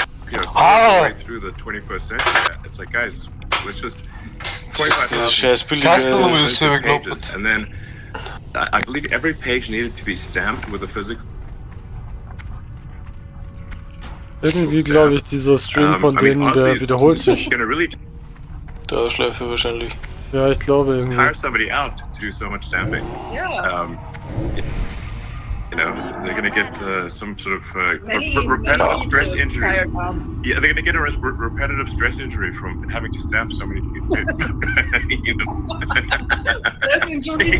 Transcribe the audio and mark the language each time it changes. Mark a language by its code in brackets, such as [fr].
[en] Right through the 21st century. It's like, guys, let's just 25,000 pages, and then I believe every page needed to be stamped with a physics. [de] Irgendwie glaube ich, dieser Stream von denen, der wiederholt sich. Dauerschleife wahrscheinlich. Ja, ich glaube irgendwie. [en] Hire somebody out to do so much stamping. Yeah. You know, they're going to get some sort of repetitive stress injury. Yeah, they're going to get a repetitive stress injury from having to stamp so many people. Stress injury?